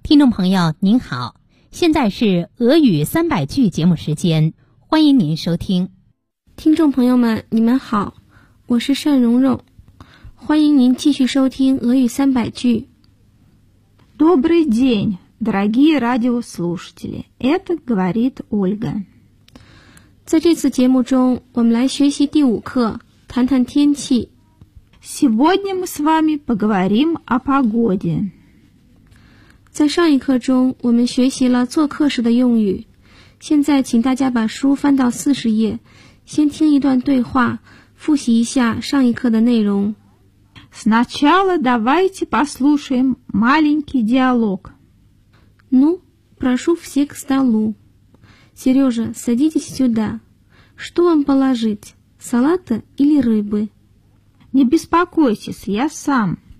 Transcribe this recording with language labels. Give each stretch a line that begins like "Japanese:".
Chinese: 朋友您好，现在是俄语三百句节目时间，欢迎您收听。听众朋友们你们好，我是单蓉蓉，欢迎您继续收听俄语三百句。
Russian: Добрый день, дорогие радиослушатели, это говорит Ольга.
Chinese: 在这次节目中我们来学习第五课，谈谈天气。
Russian: Сегодня мы с вами поговорим о погоде.
Chinese: 在上一课中我们学习了做客时的用语，现在请大家把书翻到40页，先听一段对话，复习一下上一课的内容。
Russian: Сначала давайте послушаем маленький диалог. Ну, прошу все к столу. Сережа, садитесь сюда. Что вам положить, салата или рыбы? Не беспокойтесь, я сам.